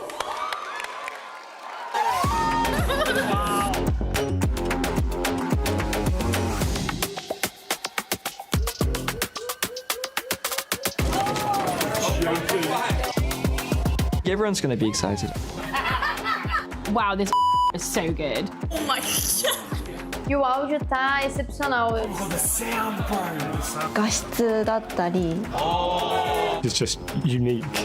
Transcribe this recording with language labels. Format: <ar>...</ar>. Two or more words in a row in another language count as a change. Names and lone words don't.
<en>Everyone's going to be excited. Wow, this is so good. Oh my god.</en> <pt>E o áudio tá excepcional.</pt> <ja>画質だったり。</ja> <en>It's just unique.</en>